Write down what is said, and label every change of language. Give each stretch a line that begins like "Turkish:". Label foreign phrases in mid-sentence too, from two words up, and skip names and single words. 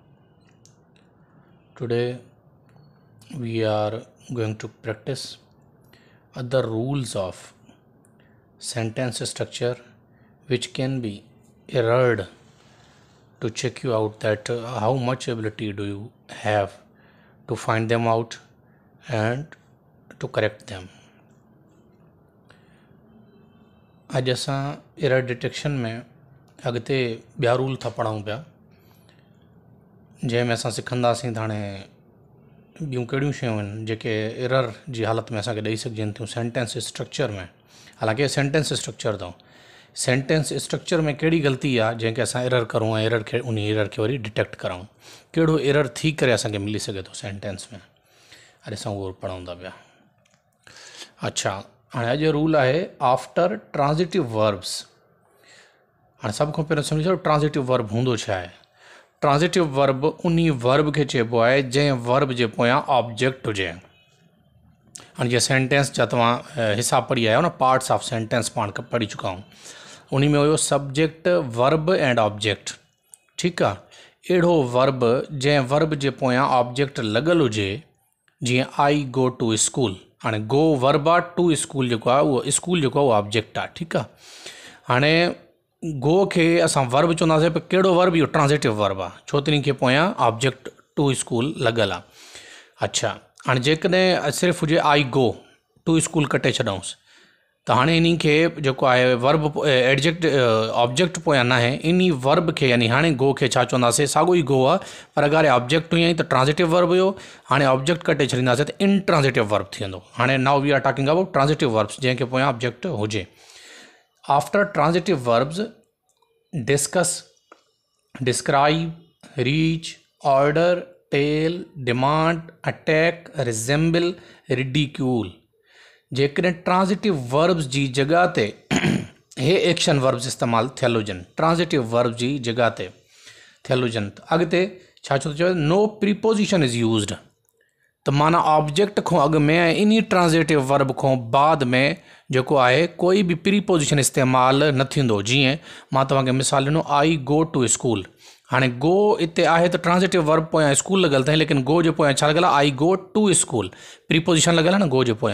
English: Today we are going to practice other rules of sentence structure which can be errored to check you out that how much ability do you have to find them out and to correct them.
Sindhi: अज असां
English: error detection
Sindhi: में अॻिते ॿिया रूल था पढ़ूं पिया जंहिंमें असां सिखंदासीं त हाणे ॿियूं कहिड़ियूं शयूं आहिनि जेके एरर जी हालत में असांखे ॾेई सघजनि थियूं
English: sentence structure
Sindhi: में। हालांकि
English: sentence structure
Sindhi: अथऊं,
English: sentence structure
Sindhi: में कहिड़ी ग़लती आहे जंहिंखे असां एरर करूं ऐं एरर खे उन एरर खे वरी डिटेक्ट करूं, कहिड़ो एरर थी करे असांखे मिली सघे थो सेंटेंस में। अॼु असां उहो पढ़ूं था पिया। अच्छा, हाँ अॼु रूल है
English: after transitive verbs.
Sindhi: हाँ सब को पहिरियों सम्झो
English: transitive verb
Sindhi: होंदो छा है।
English: transitive verb
Sindhi: उन्हीं वर्ब के चइबो आहे जंहिं वर्ब जे पोयां ऑब्जेक्ट हुजे। हाँ जे सेंटेंस जा तव्हां हिस्सा पढ़ी आयो न,
English: parts of sentence
Sindhi: पाण पढ़ी
Urdu: چکا ہوں,
Sindhi: उन्हीं में हुयो
English: subject verb and object.
Urdu: ٹھیک ہے,
Sindhi: अहिड़ो वर्ब जंहिं वर्ब जे पोयां ऑब्जेक्ट लॻल हुजे, जीअं
English: I go to school.
Sindhi: हाँ
English: go verb
Sindhi: आ,
English: to school
Sindhi: जो आहे उहो स्कूल जो आहे उहो ऑब्जेक्ट आहे।
Urdu: ٹھیک ہے,
Sindhi: हाँ गो के असां वर्ब चवंदासीं पर कहिड़ो वर्ब, इहो
English: transitive verb
Sindhi: आहे छो त इन खे पोयां
English: object to school
Sindhi: लॻल आहे। अच्छा, हाँ जेकॾहिं सिर्फ़ु हुजे
English: I go to school
Sindhi: कटे छॾूंसि त हाणे इन खे जेको आहे
English: verb adject object
Sindhi: पोयां न आहे, इन वर्ब के यानी हाणे गो के छा चवंदासीं, साॻियो ई गो आहे पर अगरि ऑब्जेक्ट हुई त
English: transitive verb
Sindhi: हुयो, हाणे ऑब्जेक्ट कटे छॾींदासीं त
English: intransitive verb
Sindhi: थी वेंदो।
English: हाणे now we are talking about transitive verbs
Sindhi: जंहिंखे पोयां ऑब्जेक्ट हुजे।
English: after transitive verbs discuss, describe, reach, order, tell, demand, attack, resemble, ridicule.
Sindhi: जेकॾहिं
English: transitive verbs
Sindhi: जी जगह ते हे
English: action verbs
Sindhi: इस्तेमालु थियल हुजनि,
English: transitive verb
Sindhi: जी जगह ते थियल हुजनि त अॻिते छा छो थो चवे,
English: no preposition is used.
Sindhi: त माना ऑब्जेक्ट खां अॻु में ऐं इन
English: transitive verb
Sindhi: खां बाद में जेको आहे कोई बि प्रीपोजिशन इस्तेमालु न थींदो। जीअं मां तव्हांखे मिसाल ॾिनो,
English: I go to school.
Sindhi: हाणे गो इते आहे त
English: transitive verb
Sindhi: पोयां स्कूल लॻल अथई, लेकिन गो जे पोयां छा लॻल आहे,
English: I go to school,
Sindhi: प्रीपोजिशन लॻल आहे न गो जे पोयां।